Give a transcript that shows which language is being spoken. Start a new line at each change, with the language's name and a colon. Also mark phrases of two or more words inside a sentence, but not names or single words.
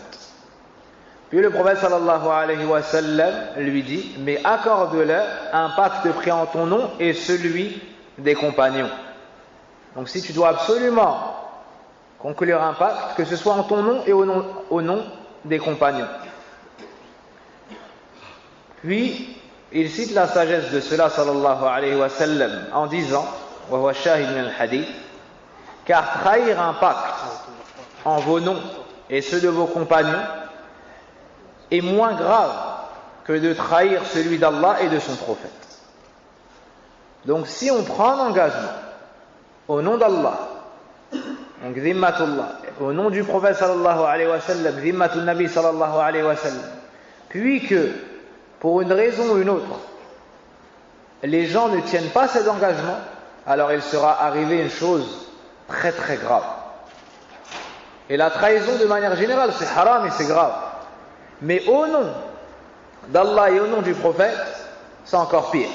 French: Puis le prophète
Arabic: صلى الله عليه وسلم
French: lui dit, mais accorde-leur un pacte pris en ton nom et celui des compagnons. Donc si tu dois absolument conclure un pacte, que ce soit en ton nom et au nom des compagnons. Puis il cite la sagesse de cela
Arabic: صلى الله عليه وسلم
French: en disant,
Arabic: وهو شاهد من الحديث,
French: car trahir un pacte en vos noms et ceux de vos compagnons est moins grave que de trahir celui d'Allah et de son prophète. Donc si on prend un engagement au nom d'Allah, donc zimmatullah, au nom du prophète
Arabic: صلى الله عليه وسلم, ذمة النبي صلى الله عليه وسلم,
French: puis que pour une raison ou une autre les gens ne tiennent pas cet engagement, alors il sera arrivé une chose très très grave. Et la trahison de manière générale c'est haram et c'est grave, mais au nom d'Allah et au nom du prophète c'est encore pire.